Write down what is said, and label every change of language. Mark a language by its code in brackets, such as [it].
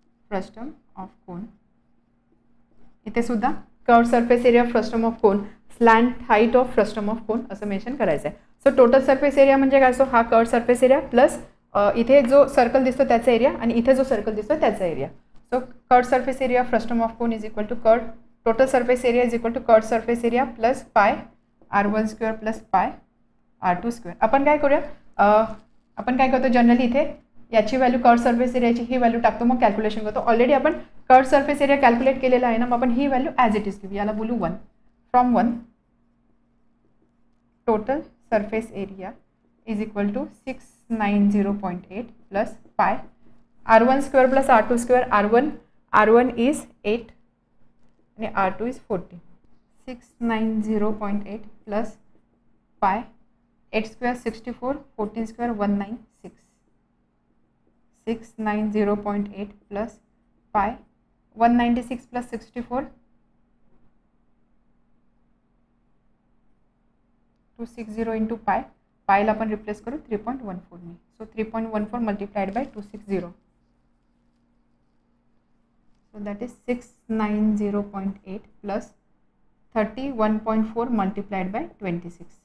[mr] Frustum of cone, इथे सुद्धा curve surface area frustum of cone slant height of frustum of cone असं mention करायचं आहे. So total surface area म्हणजे काय असतो, हा कर्व सरफेस एरिया प्लस इथे जो सर्कल दिसतो त्याचा एरिया आणि इथे जो सर्कल दिसतो त्याचा area. [en] So curve surface area frustum of cone is equal to curve total surface area is equal to curve surface area plus pi r1 square plus pi r2 square. [mr] आपण काय करूया, आपण काय करतो जनरली इथे याची व्हॅल्यू कर्व सरफेस एरियाची ही व्हॅल्यू टाकतो, मग कॅल्क्युलेशन करतो. ऑलरेडी आपण कर्व सरफेस एरिया कॅल्क्युलेट केलेला आहे ना, मग आपण ही व्हॅल्यू ॲज इट इज घेऊ. याला बोलू 1. [en] From 1 total surface area is equal to 690.8 plus pi r1 square plus r2 square. r1 is 8 आणि r2 is 40. 690.8 plus pi 8 square 64, 14 square 196. 690.8 plus pi 196 plus 64 260 into pi. [mr] पायला आपण रिप्लेस करू 3.14 ने. [en] So 3.14 multiplied by 260. So that is 690.8 plus 31.4 multiplied by 26.